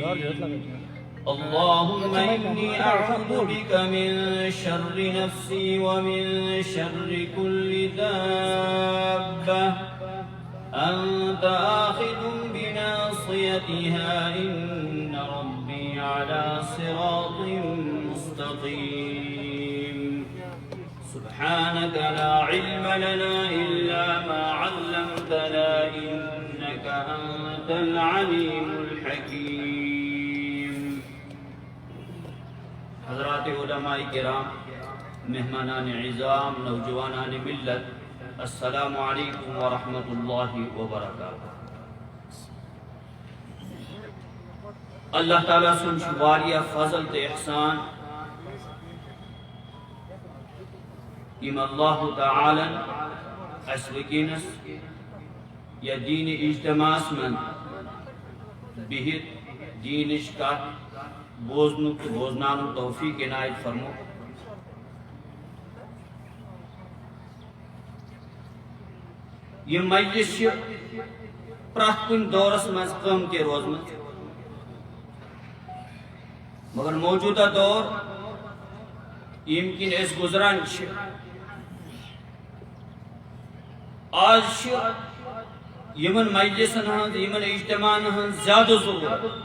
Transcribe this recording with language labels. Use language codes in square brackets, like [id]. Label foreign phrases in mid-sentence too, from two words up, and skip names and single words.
[ar] اللهم إني أعوذ بك من شر نفسي ومن شر كل دابة أنت آخذ بناصيتها إن ربي على صراط مستقيم. سبحانك لا علم لنا إلا ما علمتنا إنك أنت العليم الحكيم. [ur] حضرات علماء کرام، مہمانان عظام، نوجوانان ملت، [ar] السلام علیکم ورحمۃ اللہ وبرکاتہ. [ks] اللہ تعالیٰ سن واریاہ فضل تے احسان یم اللہ تعالی اس وکینس یا دین اجتماع من بہت دینش کت بوزنک بوزنان توفیق عنایت فرمو. یہ مجلس پرٛٮ۪تھ کُنہِ دورس منٛز قۭمتی روزمٕژ، مگر موجودہ دور ییٚمہِ کِنۍ أسۍ گُزران چھِ، آز چھِ یِمن مجلسن ہٕنٛز یِمن اجتماعن ہٕنٛز زیادٕ ضروٗرت.